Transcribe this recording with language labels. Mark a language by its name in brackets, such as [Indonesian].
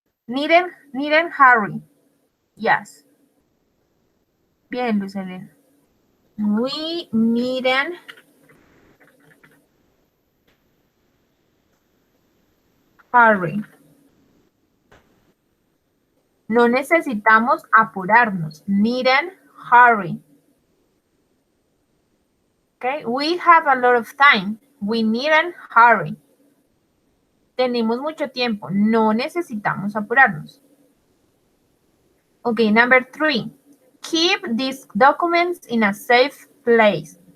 [English] Needn't hurry. Yes. Bien, Luz Helena. We needn't hurry. [Spanish] No necesitamos apurarnos. [English] Needn't hurry. Okay, we have a lot of time. We needn't hurry. [Spanish] Tenemos mucho tiempo. No necesitamos apurarnos. [English] Okay, number 3. Keep these documents in a safe place.